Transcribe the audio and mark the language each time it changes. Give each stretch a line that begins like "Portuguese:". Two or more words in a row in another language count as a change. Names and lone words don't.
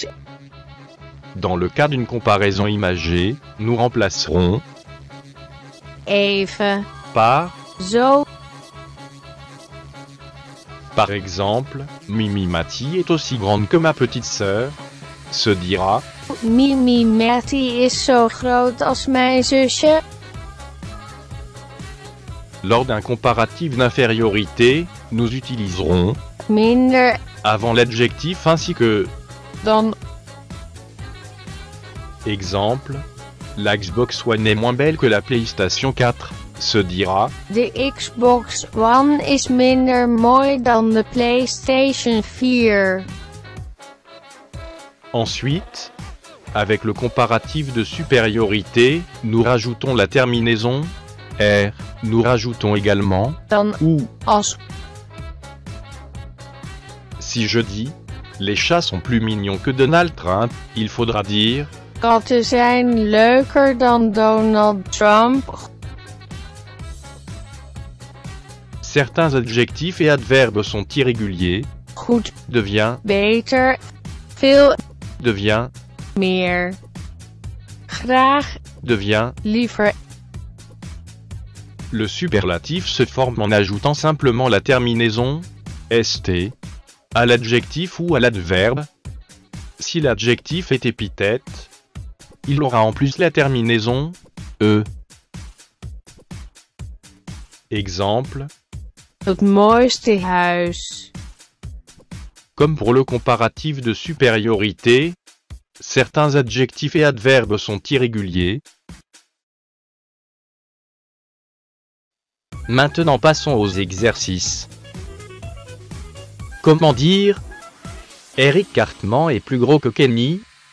French: Dans le cas d'une comparaison imagée, nous remplacerons
Dutch: even.
French: par.
Dutch: Zo.
French: Par exemple, Mimi Mati est aussi grande que ma petite sœur. Se dira
Dutch: Mimi Matty is zo groot als mijn zusje.
French: lors d'un comparatif d'infériorité, nous utiliserons
Dutch: Minder
French: avant l'adjectif ainsi que.
Dutch: dan.
French: Exemple, la Xbox One est moins belle que la PlayStation 4. Se dira
Dutch: De Xbox One is minder mooi dan de PlayStation 4.
French: ensuite. Avec le comparatif de supériorité, nous rajoutons la terminaison R. Nous rajoutons également
Dutch: Dan
French: ou.
Dutch: als.
French: Si je dis les chats sont plus mignons que Donald Trump, il faudra dire
Dutch: Katten zijn leuker dan Donald Trump.
French: certains adjectifs et adverbes sont irréguliers,
Dutch: Goed,
French: devient,
Dutch: beter, veel,
French: devient,
Dutch: meer. Graag,
French: devient.
Dutch: liever.
French: Le superlatif se forme en ajoutant simplement la terminaison st à l'adjectif ou à l'adverbe. Si l'adjectif est épithète, il aura en plus la terminaison e. Exemple,
Dutch: Het mooiste huis.
French: comme pour le comparatif de supériorité, certains adjectifs et adverbes sont irréguliers. Maintenant passons aux exercices. Comment dire Eric Cartman est plus gros que Kenny?